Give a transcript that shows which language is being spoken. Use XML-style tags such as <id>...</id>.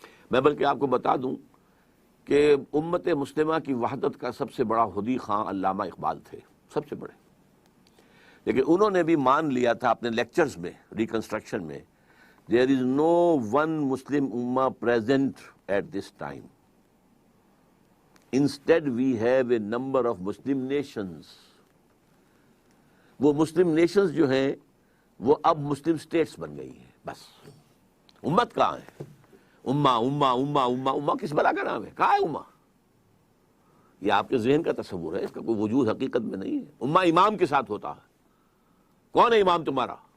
<ur>میں بلکہ آپ کو بتا دوں کہ امت مسلمہ کی وحدت کا سب سے بڑا حدی خواں علامہ اقبال تھے، سب سے بڑے، لیکن انہوں نے بھی مان لیا تھا اپنے لیکچرز میں، ریکنسٹرکشن میں،</ur> <en>there is no one Muslim ummah present at this time. Instead we have a number of Muslim nations.</en> <ur>وہ مسلم نیشنز جو ہیں وہ اب مسلم سٹیٹس بن گئی ہیں، بس امت کہاں ہے؟ امہ کس بلا کا نام ہے؟ کہاں ہے امہ؟ یہ آپ کے ذہن کا تصور ہے، اس کا کوئی وجود حقیقت میں نہیں ہے۔ امہ امام کے ساتھ ہوتا ہے۔ کون ہے امام تمہارا؟</ur>